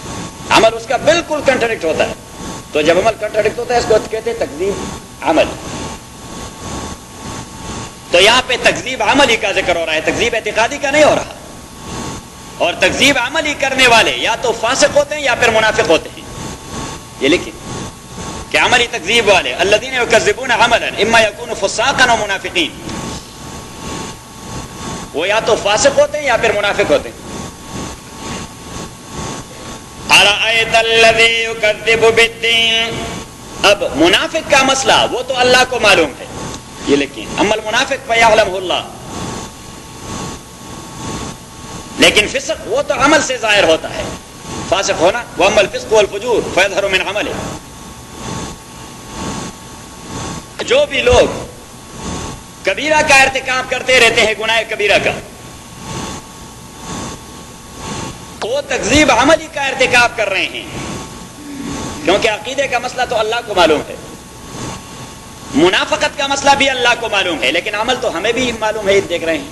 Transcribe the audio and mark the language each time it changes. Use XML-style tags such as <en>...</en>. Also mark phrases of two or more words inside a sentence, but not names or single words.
<ur>عمل اس کا بالکل کنٹرڈکٹ ہوتا ہے. تو جب عمل کنٹرڈکٹ ہوتا ہے اس کو کہتے ہیں تکذیب عمل. تو یہاں پہ تکذیب عملی کا ذکر ہو رہا ہے، تکذیب اعتقادی کا نہیں ہو رہا. اور تکذیب عملی کرنے والے یا تو فاسق ہوتے ہیں یا پھر منافق ہوتے ہیں. یہ لکھیں کہ عملی تکذیب والے</ur> <ar>الذین یکذبون عملا اما یکونوا فساقا و منافقین،</ar> <ur>وہ یا تو فاسق ہوتے ہیں یا پھر منافق ہوتے ہیں.</ur> <ar>ارأیت الذی یکذب بالدین،</ar> <ur>اب منافق کا مسئلہ وہ تو اللہ کو معلوم ہے، یہ لکھیں</ur> <ar>اما المنافق فیعلمہ اللہ.</ar> <ur>لیکن فسق وہ تو عمل سے ظاہر ہوتا ہے، فاسق ہونا.</ur> <ar>واما الفسق والفجور فیظہر من عملہ.</ar> <ur>جو بھی لوگ کبیرہ کا ارتکاب کرتے رہتے ہیں، گناہ کبیرہ کا، وہ تکذیب عملی کا ارتکاب کر رہے ہیں، کیونکہ عقیدے کا مسئلہ تو اللہ کو معلوم ہے، منافقت کا مسئلہ بھی اللہ کو معلوم ہے، لیکن عمل تو ہمیں بھی معلوم ہے، دیکھ رہے ہیں۔</ur>